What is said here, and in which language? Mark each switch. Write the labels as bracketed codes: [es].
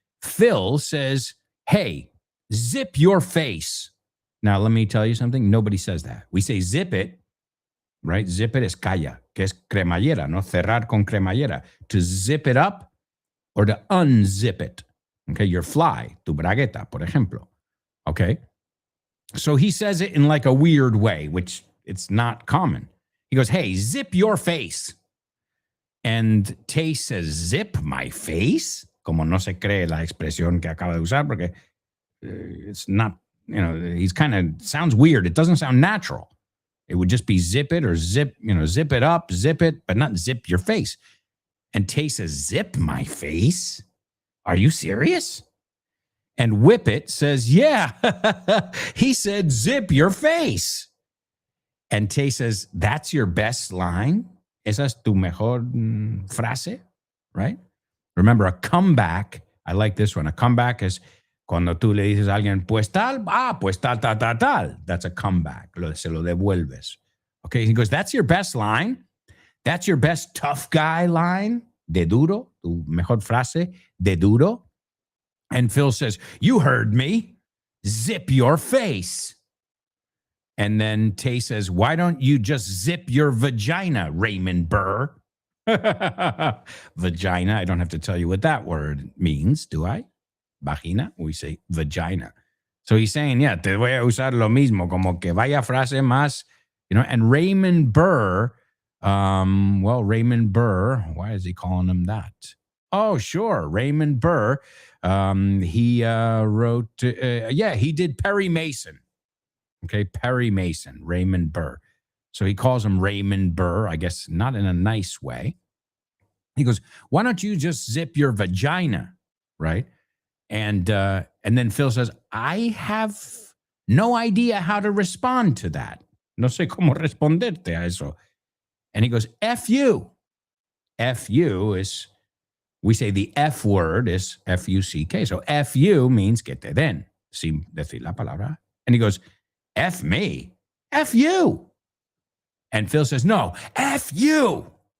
[en] Phil says, hey, zip your face. Now, let me tell you something. Nobody says that. We say zip it, right? Zip it is [es] calla, que es cremallera, no? Cerrar con cremallera. [en] To zip it up or to unzip it. Okay, your fly, [es] tu bragueta, por ejemplo. [en] Okay? So he says it in like a weird way, which it's not common. He goes, hey, zip your face. And Tay says, zip my face? [es] Como no se cree la expresión que acaba de usar, porque [en] it's not, he's kind of, sounds weird. It doesn't sound natural. It would just be zip it or zip it up, zip it, but not zip your face. And Tay says, zip my face? Are you serious? And Whippet says, yeah. He said, zip your face. And Tay says, that's your best line? [es] Esa es tu mejor frase, right? [en] Remember, a comeback, I like this one. A comeback is [es] cuando tú le dices a alguien, pues tal, pues tal, tal, tal, tal. [en] That's a comeback. [es] Se lo devuelves. [en] Okay, he goes, that's your best line? That's your best tough guy line? [es] De duro, tu mejor frase, de duro. [en] And Phil says, you heard me. Zip your face. And then Tay says, why don't you just zip your vagina, Raymond Burr? Vagina, I don't have to tell you what that word means, do I? Vagina, we say vagina. So he's saying, yeah, [es] te voy a usar lo mismo, como que vaya frase más, [en] and Raymond Burr, Raymond Burr, why is he calling him that? Oh, sure, Raymond Burr, he wrote, he did Perry Mason. Okay, Perry Mason, Raymond Burr. So he calls him Raymond Burr, I guess not in a nice way. He goes, why don't you just zip your vagina, right? And then Phil says, I have no idea how to respond to that. [es] No sé cómo responderte a eso. [en] And he goes, F you. F you is, we say the F word is F-U-C-K. So F you means [es] que te den, sin decir la palabra. [en] And he goes, F me? F you. And Phil says, no, F you.